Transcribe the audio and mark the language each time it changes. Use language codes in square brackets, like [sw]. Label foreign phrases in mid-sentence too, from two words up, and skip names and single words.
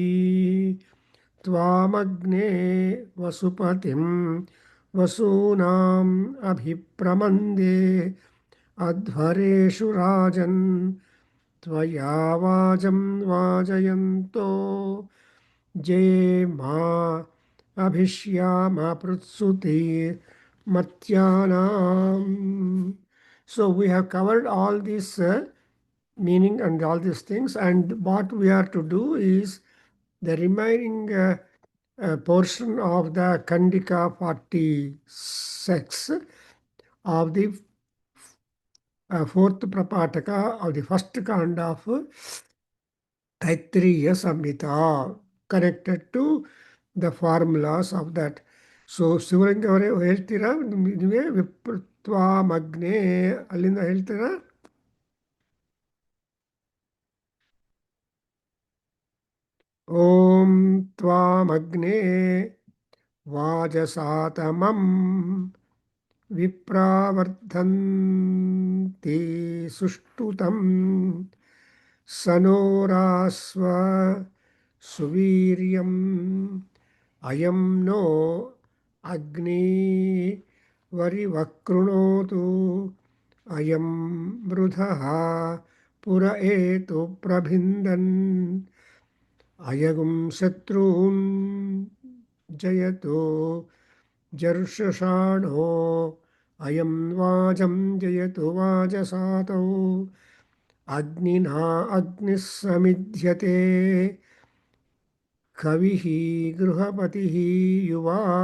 [sa] त्वामग्ने वसुपतिं वसूनाम् अभिप्रमन्दे अध्वरेषु राजन् त्वया वाजं वाजयन्तो जेमा अभिष्याम पृत्सुते matyanam. [en] So we have covered all this meaning and all these things, and what we are to do is the remaining portion of the Kandika 46 of the fourth Prapataka of the first Kanda of Taittiriya Samhita, connected to the formulas of that. [kn] ಸೊ ಶಿವಲಿಂಗ ಅವರೇ ಹೇಳ್ತೀರಾ, ನೀವೇ ವಿಪ್ರತ್ವಾಮಗ್ನೆ ಅಲ್ಲಿಂದ ಹೇಳ್ತೀರಾ? [sa] ಓಂ ತ್ವಾಮಗ್ನೆ ವಾಜಸಾತಮಂ ವಿಪ್ರಾವರ್ಧಂತಿ ಸುಷ್ಟುತಂ ಸನೋರಾಸ್ವ ಸುವೀರ್ಯಂ ಅಯಂ ನೋ ಅಗ್ನಿ ವರಿವಕ್ೃಣೋತು ಅಯಂ ಮೃಧಃ ಪುರ ಏತು ಪ್ರಭಿಂದನ್ ಅಯಗುಂ ಶತ್ರೂನ್ ಜಯತೋ ಜರ್ಷಷಾಣೋ ಅಯಂ ವಾಜಂ ಜಯತು ವಾಜಸಾತೌ ಅಗ್ನಿನಾ ಅಗ್ನಿಃ ಸಮಿಧ್ಯತೆ ಕವಿಃ ಗೃಹಪತಿಃ ಯುವಾ